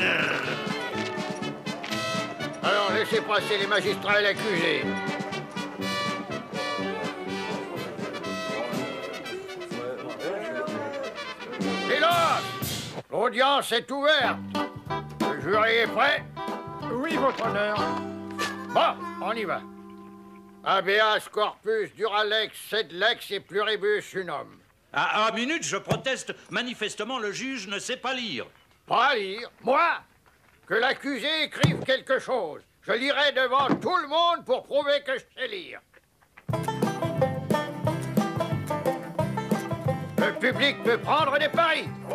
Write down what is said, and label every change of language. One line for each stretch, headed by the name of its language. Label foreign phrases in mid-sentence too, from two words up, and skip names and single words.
French: Alors, laissez passer les magistrats et l'accusé. Silence! L'audience est ouverte. Le jury est prêt? Oui, votre honneur. Bon, on y va.
Latin: Habeas corpus duralex sed lex et pluribus unum.
French: À 1 minute, je proteste. Manifestement, le juge ne sait pas lire. Pas lire? Moi? Que l'accusé écrive quelque chose. Je lirai devant tout le monde pour prouver que je sais lire. Le public peut prendre des paris.